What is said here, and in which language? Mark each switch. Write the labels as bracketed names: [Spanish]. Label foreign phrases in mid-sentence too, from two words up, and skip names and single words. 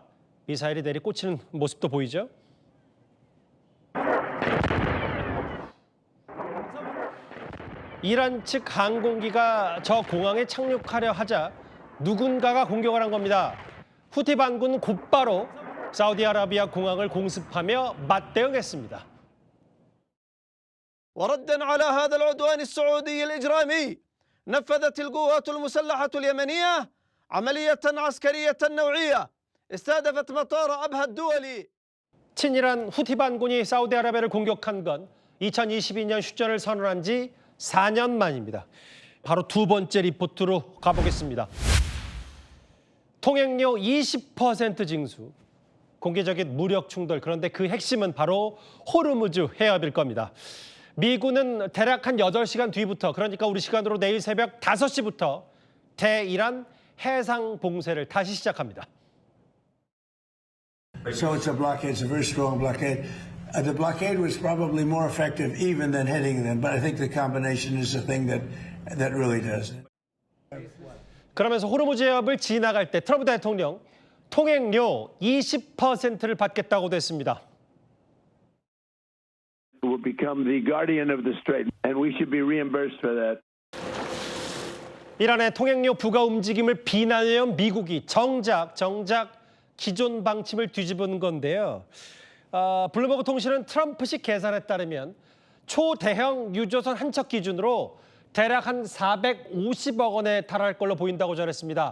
[Korean] 미사일이 내리꽂히는 모습도 보이죠? 이란 측 항공기가 저 공항에 착륙하려 하자 누군가가 공격을 한 겁니다. 후티 반군은 곧바로 사우디아라비아 공항을 공습하며 맞대응했습니다. [Arabic] وردا على هذا العدوان السعودي الإجرامي نفذت القوات المسلحة اليمنية عملية عسكرية نوعية استهدفت مطار أبها الدولي. [Korean] 친이란 후티 반군이 사우디아라비아를 공격한 건 2022년 휴전을 선언한 지 4년 만입니다. 바로 두 번째 리포트로 가보겠습니다. 통행료 20% 징수, 공개적인 무력 충돌, 그런데 그 핵심은 바로 호르무즈 해협일 겁니다. 미군은 대략 한 8시간 뒤부터, 그러니까 우리 시간으로 내일 새벽 5시부터 대이란 해상 봉쇄를 다시 시작합니다. [English] So it's a blockade. It's a very strong blockade. The blockade was probably more effective even than hitting them, but I think the combination is the thing that really does it. [Korean] 그러면서 호르무즈 해협을 지나갈 때 트럼프 대통령 통행료 20%를 받겠다고도 했습니다. [English] Will become the guardian of the strait, and we should be reimbursed for that. [Korean] 이란의 통행료 부과 움직임을 비난해온 미국이 정작 기존 방침을 뒤집은 건데요. 블룸버그 통신은 트럼프식 계산에 따르면 초대형 유조선 한 척 기준으로 대략 한 450억 원에 달할 걸로 보인다고 전했습니다.